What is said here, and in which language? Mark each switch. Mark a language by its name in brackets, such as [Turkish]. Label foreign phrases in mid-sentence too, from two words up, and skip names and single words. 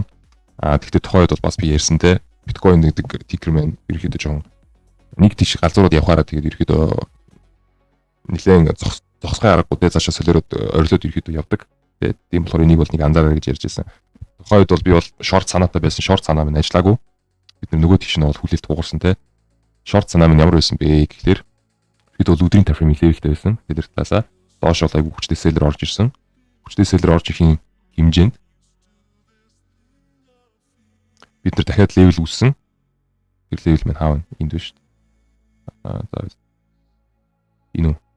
[Mongolian] Тэгэхдээ тухайд бол бас би ярьсан те. Биткойн гэдэг ticker маань ерөнхийдөө жоохон нэг тийш галзуурууд явахаараа тэгээд ерөнхийдөө нэлээд зогсгой аргагүй те цаашаа солиороод орилоод ерөнхийдөө явдаг. Тэгээд тийм болохоор энийг бол нэг анзаараа гэж ярьж байсан. Тухайд бол би бол short санаатай байсан. Short санаа минь ажиллаагүй. Бид нөгөө тийш нь бол хүлээлт хугарсан те. Short санаа минь ямар байсан бэ гэхээр бид бол өдрийн [English] time frame levelтэй [Mongolian] байсан. Тэдэр талаасаа доош бол айгүй хүчтэй seller орж ирсэн. Хүчтэй seller орж ихийн хэмжээнд бид нар дахиад level үүссэн. Тэр level маань хаав энд биш. За энэ үү.